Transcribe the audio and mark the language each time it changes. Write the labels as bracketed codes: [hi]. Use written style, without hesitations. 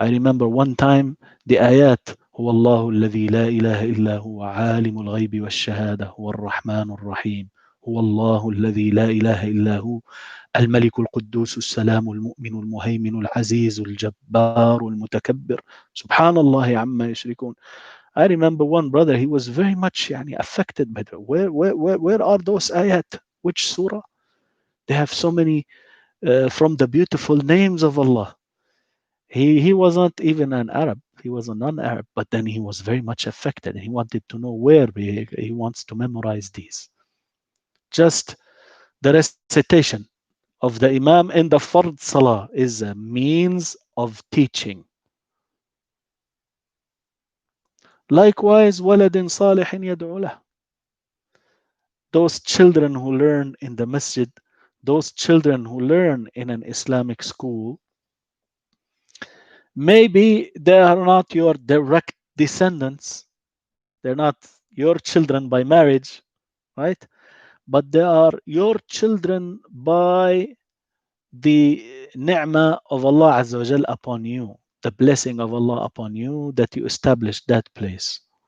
[en] I remember one time the ayat, [ar] هو الله الذي لا إله إلا هو عالم الغيب والشهادة هو الرحمن الرحيم هو الله الذي لا إله إلا هو الملك القدوس السلام المؤمن المهيمن العزيز الجبار المتكبر سبحان الله عما يشركون. [en] I remember one brother, he was very much يعني, affected by that. Where are those ayat? Which surah? They have so many from the beautiful names of Allah. He was not even an Arab. He was a non-Arab, but then he was very much affected. He wanted to know where he wants to memorize these. Just the recitation of the Imam in the Fard Salah is a means of teaching. [ar] Likewise, وَلَدٍ صَالِحٍ يَدْعُو لَهُ. [en] Those children who learn in the masjid, those children who learn in an Islamic school, maybe they are not your direct descendants. They're not, your children by marriage, right? But they are your children by the ni'mah of Allah Azza wa Jal upon you, the blessing of Allah upon you that you established that place.